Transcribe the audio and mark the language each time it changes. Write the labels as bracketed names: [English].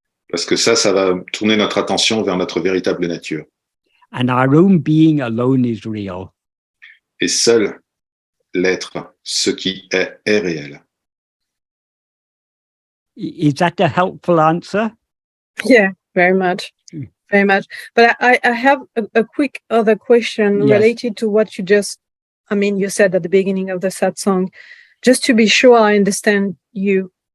[French] Parce que ça va tourner notre attention vers notre véritable nature. [English] And our own being alone is real. [French] Et seul l'être, ce qui est réel. [English] Is that a helpful answer? Yeah, very much. Very much. But I have a quick other question related to what you said at the beginning of the satsang. Just to be sure I understand you.